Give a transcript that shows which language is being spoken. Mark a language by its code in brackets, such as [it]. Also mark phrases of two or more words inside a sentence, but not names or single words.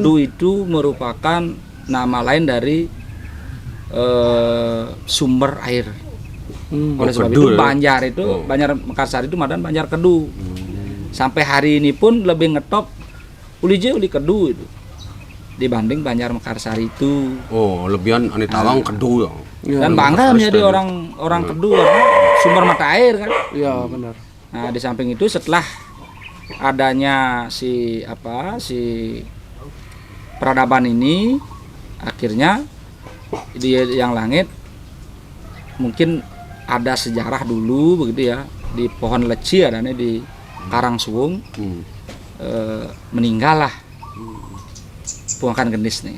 [id] Kedu itu merupakan nama lain dari sumber air. Oleh sebab Kedu itu ya? Banjar itu Banjar Mekarsari itu madan Banjar Kedu. Sampai hari ini pun lebih ngetop uli Kedu itu dibanding Banjar Mekarsari itu. [ban] Oh, lebihan ane tawang Kedu ya. [id] Ya, Dan bangga menjadi orang Kedu karena sumber mata air kan. Iya benar. Nah, di samping itu setelah adanya si peradaban ini akhirnya di Yang Langit mungkin ada sejarah dulu begitu ya, di pohon leci adanya di Karangsuwung meninggal lah Pungakan Gendis nih.